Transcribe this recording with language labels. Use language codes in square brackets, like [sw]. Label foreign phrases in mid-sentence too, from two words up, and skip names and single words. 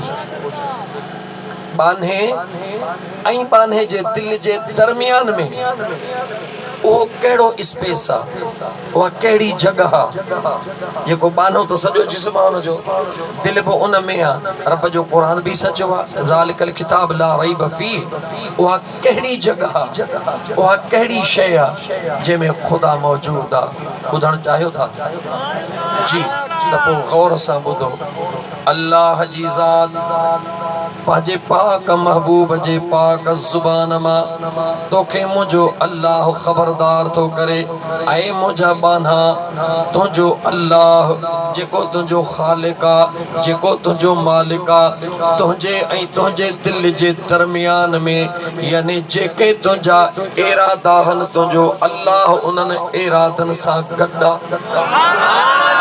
[sd] बान्हे ऐं बान्हे जे दिलि जे दरमियान में उहो कहिड़ो स्पेस आहे, उहा कहिड़ी जॻह आहे? जेको बान्हो त सॼो जिस्म आहे हुनजो, दिलि बि उन में आहे। रब जो क़ुरान बि सचो आहे, [ar] ذلك الكتاب لا ريب فيه. [sd] उहा कहिड़ी जॻह आहे, उहा कहिड़ी शइ आहे जंहिंमें ख़ुदा मौजूदु आहे? ॿुधणु चाहियो था? जी, त पोइ गौर सां ॿुधो। अल्लाह जी ज़ात पंहिंजे पाक महबूब जे पाक ज़ुबान मां तोखे मुंहिंजो अल्लाह ख़बरदार थो करे, ऐं मुंहिंजा बान्हा तुंहिंजो अल्लाह जेको तुंहिंजो ख़ालिक आहे, जेको तुंहिंजो मालिक आहे, तुंहिंजे ऐं तुंहिंजे दिलि जे दरमियान में, यानी जेके तुंहिंजा इरादा आहिनि, तुंहिंजो अल्लाह उन्हनि इरादनि सां गॾु आहे।